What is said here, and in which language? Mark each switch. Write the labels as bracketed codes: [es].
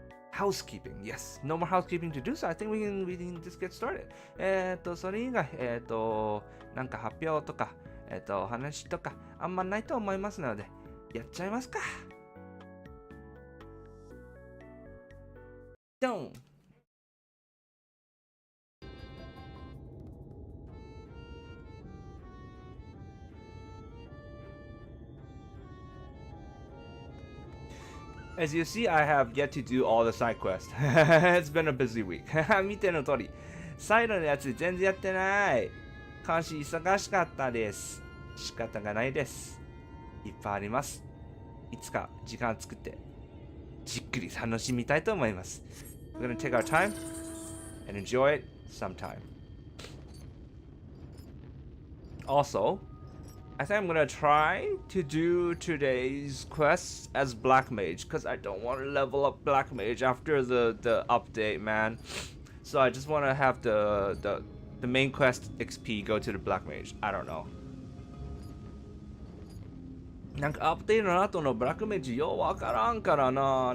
[en] Housekeeping. Yes, no more housekeeping to do. So I think we can just get started. [ja] それ以外なんか発表とか話とかあんまないと思いますので、やっちゃいますか。ドン。 [en] As you see, I have yet to do all the side quests. It's been a busy week. [ja] 見ての通り、サイドのやつ全然やってない。監視忙しかったです。仕方がないです。いっぱいあります。いつか時間作って、じっくり楽しみたいと思います。 [en] We're gonna take our time and enjoy it sometime. Also, I think I'm gonna try to do today's quests as Black Mage because I don't want to level up Black Mage after the update, man. So I just want to have the main quest XP go to the Black Mage. I don't know. [ja] なんかアップデートの後のブラックメージようわからんからな。